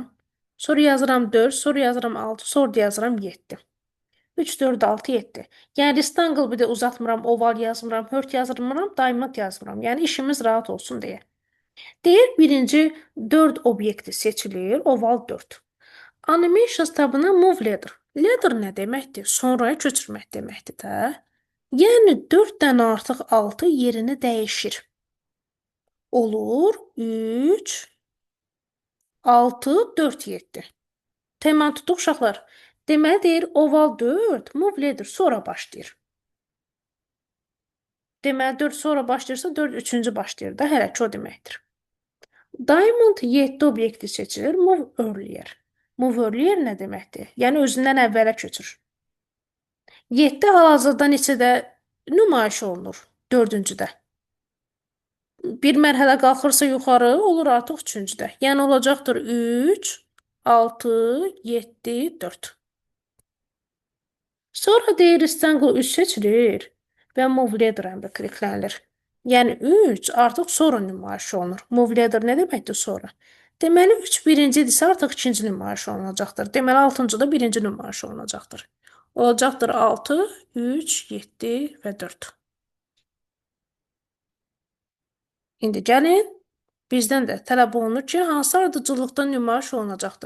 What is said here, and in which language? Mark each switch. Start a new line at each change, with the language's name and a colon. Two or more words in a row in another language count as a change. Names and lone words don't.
Azerbaijani: Sonra yazıram 4, sonra yazıram 6, sonra da yazıram 7. 3, 4, 6, 7. Yəni rectangle bir də uzatmıram, oval yazmıram, hört yazmıram, diamond yazmıram. Yəni işimiz rahat olsun deyə. Deyir birinci 4 obyekti seçilir, oval 4. Animations tabına
English: move ladder.
Azerbaijani: Ladder nə deməkdir? Sonraya köçürmək deməkdir də. Yəni 4-dən artıq 6 yerini dəyişir. Olur 3, 6, 4, 7. Təməl tutduq uşaqlar. Deməli deyir oval 4,
English: move ladder
Azerbaijani: sonra başlayır. Deməli 4 sonra başlayırsa 4 üçüncü başlayır da hələ ki o deməkdir. Diamond 7 obyekti seçilir,
English: move earlier. Move earlier
Azerbaijani: nə deməkdir? Yəni özündən əvvələ köçür. 7 hal-hazırda neçədə nümayiş olunur? 4-cüdə. Bir mərhələ qalxırsa yuxarı, olur artıq 3-cüdə. Yəni olacaqdır 3, 6, 7, 4. Sonra deyir rectangle 3 seçilir və
English: move ladder
Azerbaijani: əmri kliklənilir. Yəni 3 artıq sonra nümayiş olunur.
English: Move ladder
Azerbaijani: nə deməkdir sonra? Deməli 3 birincidirsə artıq ikinci nümayiş olunacaqdır. Deməli 6-cıda birinci nümayiş olunacaqdır. Olacaqdır 6, 3, 7 və 4. İndi gəlin, bizdən də tələb olunur ki, hansı ardıcıllıqda nümayiş olunacaqdır.